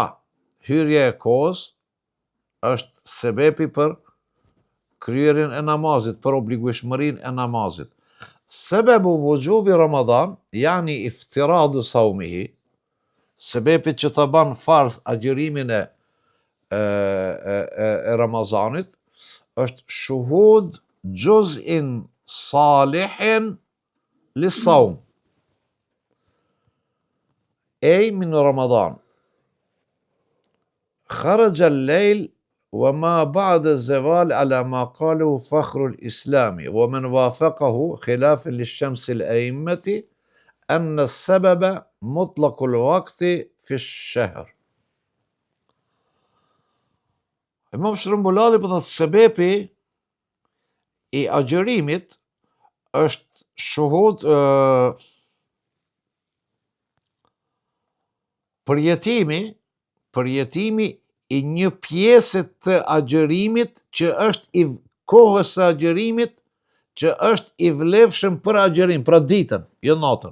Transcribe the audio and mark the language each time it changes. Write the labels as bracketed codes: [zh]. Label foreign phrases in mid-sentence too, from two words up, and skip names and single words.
[sq] Hyrja e kohës është sebepi për kryerjen e namazit, për obligueshmërinë e namazit. [ar] سبب وجوب رمضان يعني افتراض صومه, [sq] sebepi që të ban farz agjerimin e Ramazanit, është [ar] شهود جزء صالح للصوم. أي من رمضان. خرج الليل وما بعد الزوال على ما قاله فخر الإسلام ومن وافقه خلافا للشمس الأئمة أن السبب مطلق الوقت في الشهر. [sq] Imam Shërbulali po thotë sebepi i agjërimit është shuhud përjetimi i një pjesë të agjërimit që është i kohës së agjërimit që është i vlefshëm për agjërim, pra ditën, jo natën.